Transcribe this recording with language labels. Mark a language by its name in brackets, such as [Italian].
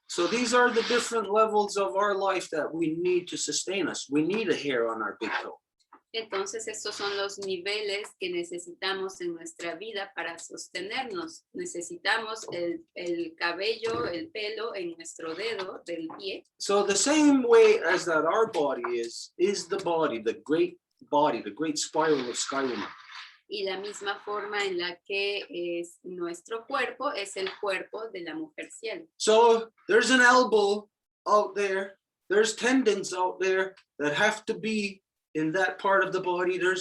[English] So these are the different levels of our life that we need to sustain us. We need a hair on our big toe. [Spanish] Entonces, estos son los niveles que necesitamos en nuestra vida para sostenernos. Necesitamos el cabello, el pelo en nuestro dedo del pie. [English] So the same way as that our body is the body, the great spiral of Skywoman. [Spanish] Y la misma forma en la que es nuestro cuerpo es el cuerpo de la mujer cielo. [English] So there's an elbow out there. There's tendons out there that have to be in that part of the body.